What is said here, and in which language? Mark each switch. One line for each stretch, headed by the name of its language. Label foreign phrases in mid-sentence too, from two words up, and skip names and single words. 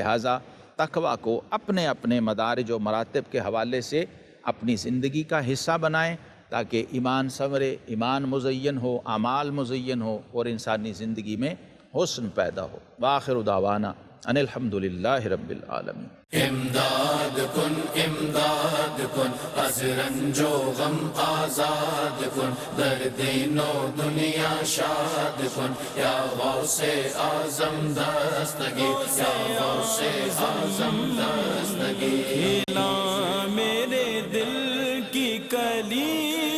Urdu: لہٰذا تقویٰ کو اپنے اپنے مدارج و مراتب کے حوالے سے اپنی زندگی کا حصہ بنائیں تاکہ ایمان سنورے، ایمان مزین ہو، اعمال مزین ہو اور انسانی زندگی میں حسن پیدا ہو۔
Arabic: وآخر دعوانا ان الحمدللہ رب العالمین۔
Persian: امداد کن از رنج و غم آزاد کن، در دین و دنیا شاد کن، یا غوث اعظم دستگیر، یا غوث اعظم دستگیر۔
Urdu: کھلا میرے دل کی کلی